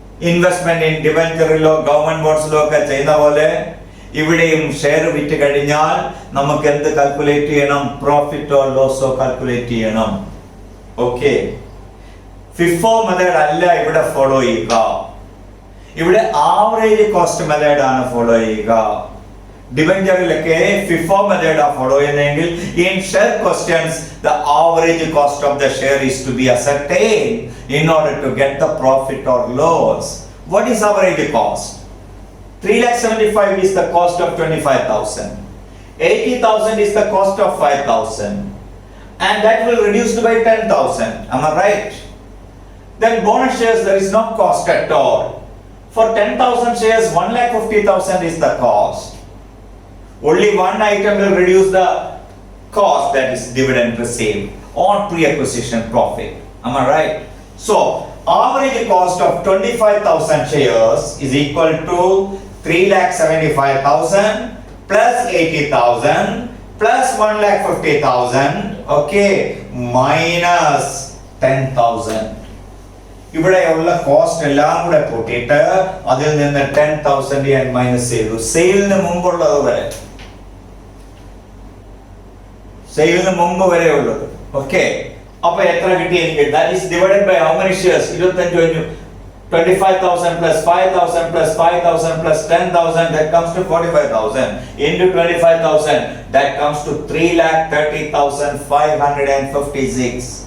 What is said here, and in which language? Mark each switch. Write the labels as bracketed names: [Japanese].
[Malayalam] Investment in ഡിബഞ്ചറിലോ government ബോണ്ട്സിലോ ഒക്കെ ചെയ്യുന്ന പോലെ ഇവിടെയും ഷെയർ വിറ്റ് കഴിഞ്ഞാൽ നമുക്ക് എന്ത് കാൽക്കുലേറ്റ് ചെയ്യണം? പ്രോഫിറ്റോ ലോസോ കാൽക്കുലേറ്റ് ചെയ്യണം. ഓക്കെ, ഫിഫോ മെത്തേഡ് അല്ല ഇവിടെ ഫോളോ ചെയ്യുക. ഇവിടെ ആവറേജ് കോസ്റ്റ് മെത്തേഡ് ആണ് ഫോളോ ചെയ്യുക. ഡിബഞ്ചറിലൊക്കെ ഫിഫോ മെത്തേഡ് ഫോളോ ചെയ്യുന്നതെങ്കിൽ [English] in share questions the average cost of the share is to be ascertained in order to get the profit or loss. What is average cost? 3,75,000 is the cost of 25,000. 80,000 is the cost of 5,000. And that will reduce by 10,000. Am I right? Then bonus shares, there is no cost at all. For 10,000 shares, 1,50,000 is the cost. Only one item will reduce the cost, that is dividend received on pre-acquisition profit. Am I right? So, average cost of 25,000 shares is equal to 3,75,000 plus 80,000 plus 1,50,000, okay, minus 10,000. [Malayalam] ഇവിടെയുള്ള cost എല്ലാം കൂടെ കൂട്ടിയിട്ട് അതിൽ നിന്ന് 10,000 ഞാൻ minus ചെയ്തു. സെയിലിന് മുമ്പുള്ളത് വരെ, സെയിലിന് മുമ്പ് വരെ ഉള്ളത്. ഓക്കെ, അപ്പൊ എത്ര കിട്ടി എനിക്ക്? [English] That is divided by how many shares? [Malayalam] 25 കഴിഞ്ഞു. [English] 25,000 plus 5,000 plus 5,000 plus 10,000, that comes to 45,000 into 25,000, that comes to 3,30,556.